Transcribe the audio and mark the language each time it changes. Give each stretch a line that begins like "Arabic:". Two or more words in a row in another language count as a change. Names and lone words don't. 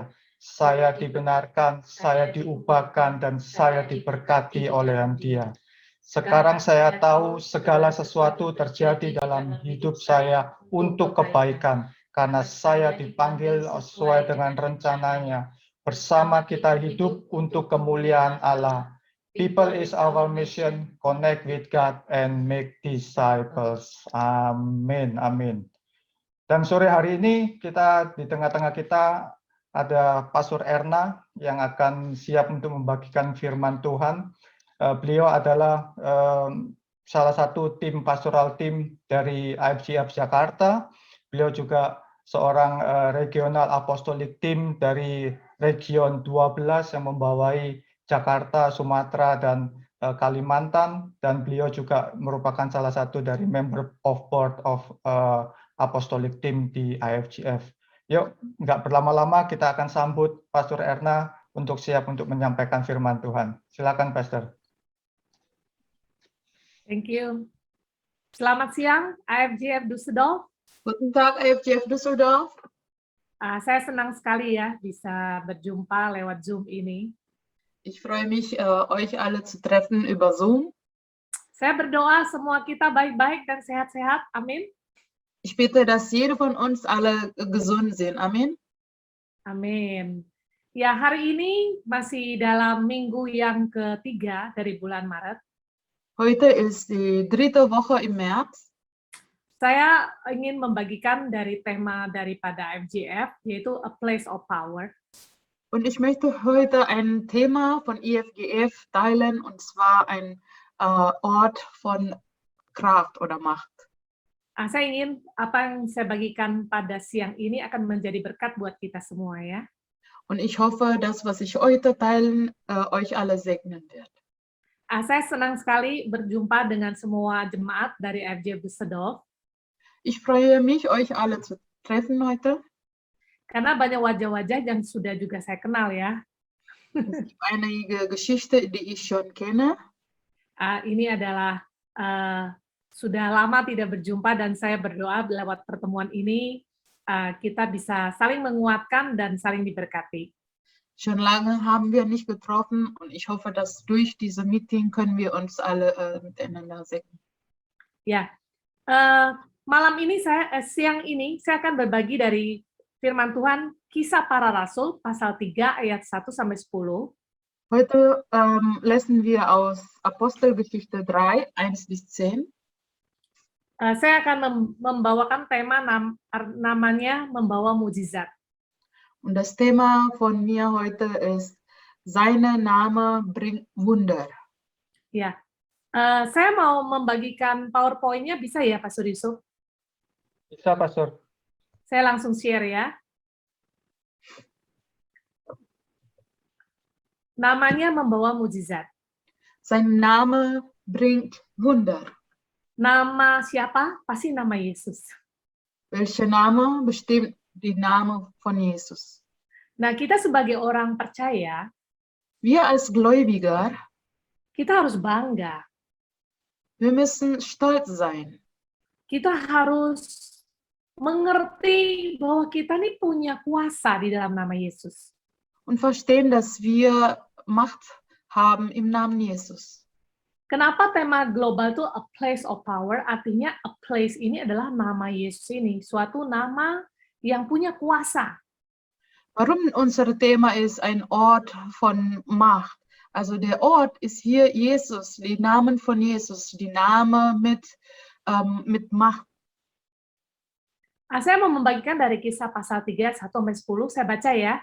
Indonesian: Saya dibenarkan, saya diubahkan, dan saya diberkati oleh Dia. Sekarang saya tahu segala sesuatu terjadi dalam hidup saya untuk kebaikan, karena saya dipanggil sesuai dengan rencananya. Bersama kita hidup untuk kemuliaan Allah.
English: People is our mission, connect with God and make disciples.
Indonesian: Amin, amin. Dan sore hari ini di tengah-tengah kita ada Pastor Erna yang akan siap untuk membagikan firman Tuhan. Beliau adalah salah satu tim pastoral tim dari IFGF Jakarta. Beliau juga seorang regional apostolik tim dari region 12 yang membawai Jakarta, Sumatera, dan Kalimantan, dan beliau juga merupakan salah satu dari
English: member of board of apostolic team
Indonesian: di IFGF. Yuk, nggak berlama-lama, kita akan sambut Pastor Erna untuk siap untuk menyampaikan firman Tuhan. Silakan, Pastor.
English: Thank you.
Indonesian: Selamat siang, IFGF Düsseldorf.
German: Guten Tag, IFGF Düsseldorf.
Indonesian: Saya senang sekali ya bisa berjumpa lewat Zoom ini.
German: Ich freue mich, euch alle zu treffen über Zoom.
Indonesian: Saya berdoa semua kita baik-baik dan sehat-sehat. Amin.
German: Ich bitte, dass jede von uns alle gesund sind.
Indonesian: Amin. Amin. Ya, hari ini masih dalam minggu yang ketiga dari bulan Maret.
German: Heute ist die 3. Woche im März.
Indonesian: Saya ingin membagikan dari tema daripada IFGF, yaitu
English: A Place of Power.
German: Und ich möchte heute ein Thema von IFGF teilen, und zwar ein Ort von Kraft oder Macht.
Indonesian: Saya ingin apa yang saya bagikan pada siang ini akan menjadi berkat buat kita semua ya.
German: Und ich hoffe, das, was ich heute teilen, euch alle segnen wird.
Indonesian: Saya senang sekali berjumpa dengan semua jemaat dari IFGF Düsseldorf.
German: Ich freue mich, euch alle zu treffen heute.
Indonesian: Karena banyak wajah-wajah yang sudah juga saya kenal ya.
German: Es gibt einige Geschichte, die ich schon kenne.
Indonesian: Ini adalah sudah lama tidak berjumpa, dan saya berdoa lewat pertemuan ini kita bisa saling menguatkan dan saling diberkati.
German: Schon lange haben wir nicht getroffen, und ich hoffe, dass durch diese Meeting können wir uns alle miteinander segnen.
Indonesian: Ya, malam ini siang ini saya akan berbagi dari firman Tuhan Kisah Para Rasul pasal 3 ayat 1 sampai 10.
German: Heute lesen wir aus Apostelgeschichte 3, 1 bis 10.
Indonesian: Saya akan membawakan tema namanya membawa mujizat.
German: Und das Thema von mir heute ist, seine Name bringt Wunder.
Indonesian: Ya, saya mau membagikan PowerPoint-nya, bisa ya, Pastor Yusuf? Bisa, Pastor. Saya langsung share ya. Namanya membawa mujizat.
German: Sein Name bringt Wunder.
Indonesian: Nama siapa? Pasti nama Yesus.
German: Welcher Name? Bestimmt die Name von Jesus.
Indonesian: Nah, kita sebagai orang percaya,
German: Wir als Gläubiger,
Indonesian: kita harus bangga.
German: wir müssen stolz sein.
Indonesian: Kita harus mengerti bahwa kita nih punya kuasa di dalam nama Yesus.
German: Und verstehen, dass wir Macht haben im Namen Jesus.
Indonesian: Kenapa tema global itu
English: a place of power?
Indonesian: Artinya
English: a place
Indonesian: ini adalah nama Yesus ini, suatu nama yang punya kuasa.
German: Warum unser Thema ist ein Ort von Macht? Also der Ort ist hier Jesus, die Namen von Jesus, die Name mit Macht.
Indonesian: Saya mau membagikan dari Kisah pasal 3 1 sampai 10, saya baca ya.